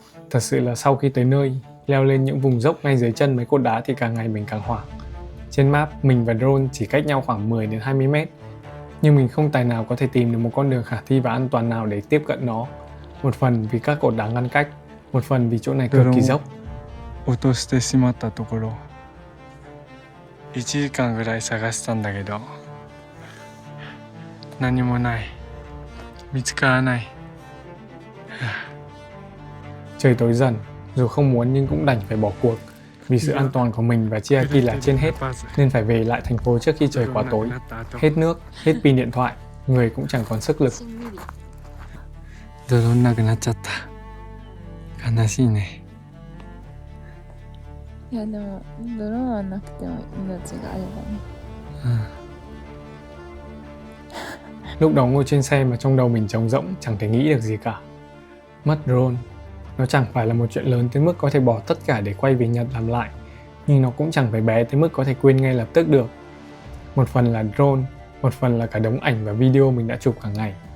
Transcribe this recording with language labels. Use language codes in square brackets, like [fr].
[vi] Thật sự là sau khi tới nơi, leo lên những vùng dốc ngay dưới chân mấy cột đá thì càng ngày mình càng hoảng. Trên map, mình và drone chỉ cách nhau khoảng 10 đến 20 mét. Nhưng mình không tài nào có thể tìm được một con đường khả thi và an toàn nào để tiếp cận nó. Một phần vì các cột đá ngăn cách, một phần vì chỗ này cực kỳ dốc. [ja] 落としてしまったところ1時間ぐらい探したんだけど何もない見つからない。 [vi] Trời tối dần, dù không muốn nhưng cũng đành phải bỏ cuộc. Vì sự an toàn của mình và Chiaki là trên hết, nên phải về lại thành phố trước khi trời quá tối. Hết nước, hết pin điện thoại, người cũng chẳng còn sức lực. [ja] 泥なくなっちゃった。悲しいね。いやでもドローンはなくても命があればね。 [vi] Lúc đó ngồi trên xe mà trong đầu mình trống rỗng, chẳng thể nghĩ được gì cả. Mất drone, nó chẳng phải là một chuyện lớn tới mức có thể bỏ tất cả để quay về Nhật làm lại, nhưng nó cũng chẳng phải bé tới mức có thể quên ngay lập tức được. Một phần là drone, một phần là cả đống ảnh và video mình đã chụp cả ngày.